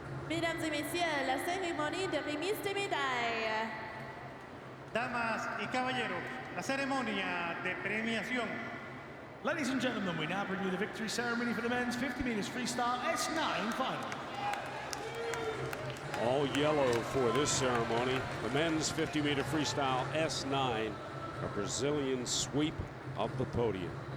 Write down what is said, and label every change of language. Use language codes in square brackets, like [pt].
[fr] Mesdames et messieurs, la cérémonie de remise des médailles. [es] Damas y caballeros, la ceremonia de premiación. [en] Ladies and gentlemen, we now bring you the victory ceremony for the men's 50 meters freestyle S9 final. All yellow for this ceremony. The men's 50-meter freestyle S9, a Brazilian sweep of the podium.